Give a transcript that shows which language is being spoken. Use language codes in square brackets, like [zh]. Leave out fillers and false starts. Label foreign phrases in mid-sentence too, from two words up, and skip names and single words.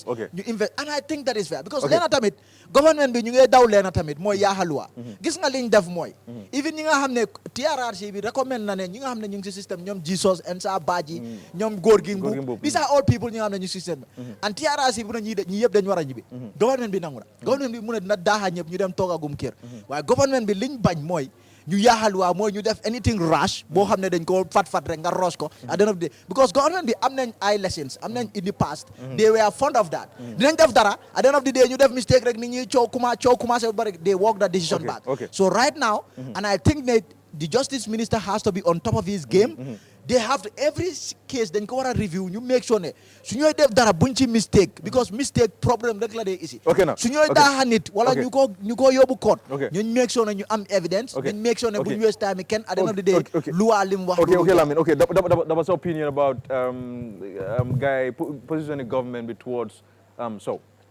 [en] You invest, and I think that is fair because [wo] leena tamit government bi ñu ngi daw leena tamit mooy yaaxaluwa gis nga liñ def mooy even ñi nga xam ne TRRC bi recommend na ne ñi nga xam ne ñu ngi ci système ñoom Jesus Ensa Badji ñoom góor gi Mbuub [en] these are all people [wo] ñi nga xam ne ñu ci système and TRRC bi ñi yëpp dañu war a ñibbi government bi nangu na government bi mu ne dina daaxa ñëpp ñu dem toogagum kër waaye government bi liñ bañ mooy ñu yaaxaluwaa mooy ñu def [en] anything rash [wo] boo xam ne dañ ko fat rek nga rush ko [en] at the end of the day [wo] because government bi am nañ ay lessons am nañ in the past [en] they were fond of that [wo] dinañ def dara [en] at the end of the day [wo] ñu def mistake rek nit ñi coow commencé ba bari [en] they walk that decision back so right now and I think that the justice minister has to be on top of his game they have to every case [wo] dañ ko war a review ñu [en] make sure [wo] ne su ñooy def dara buñ ci mistake because mistake problème rek la dee ici su ñooy daaxa nit wala ñu ko yóbbu court ñu [en] make sure [wo] ne ñu am evidence ñu [en] make sure [wo] ne buñ [en] waste time [wo] kenn [en] at the end of the day [wo] loi lim wax [en] Lamin that was opinion about guy positioning government towards so